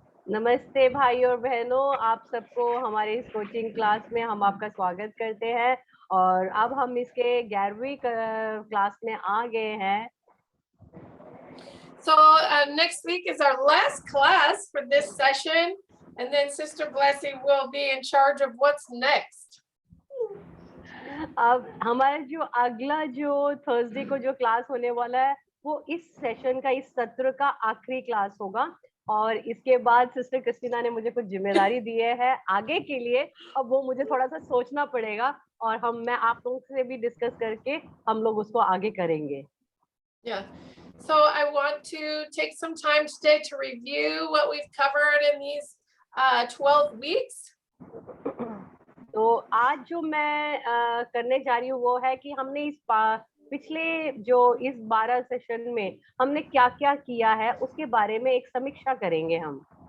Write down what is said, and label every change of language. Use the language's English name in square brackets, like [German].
[Hindi] नमस्ते भाई और बहनों, आप सबको हमारे इस कोचिंग क्लास में हम आपका स्वागत करते हैं। और अब हम इसके 11वीं क्लास में आ गए हैं। [English] So next week is our last class for this session, and then Sister Blessing will be in charge of what's next. [Hindi] अब हमारा जो अगला जो थर्सडे को जो क्लास होने वाला है, वो इस सेशन का, इस सत्र का आखिरी क्लास होगा। और इसके बाद सिस्टर क्रिस्टीना ने मुझे कुछ जिम्मेदारी दी है आगे के लिए। अब वो मुझे थोड़ा सा सोचना पड़ेगा और मैं आप लोगों से भी डिस्कस करके हम लोग उसको आगे करेंगे। [English] Yeah. So I want to take some time today to review what we've covered in these 12 weeks. [Hindi] तो आज जो मैं करने जा रही हूँ वो है कि हमने इस पिछले जो इस 12 सेशन में हमने क्या क्या किया है उसके बारे में एक समीक्षा करेंगे हम।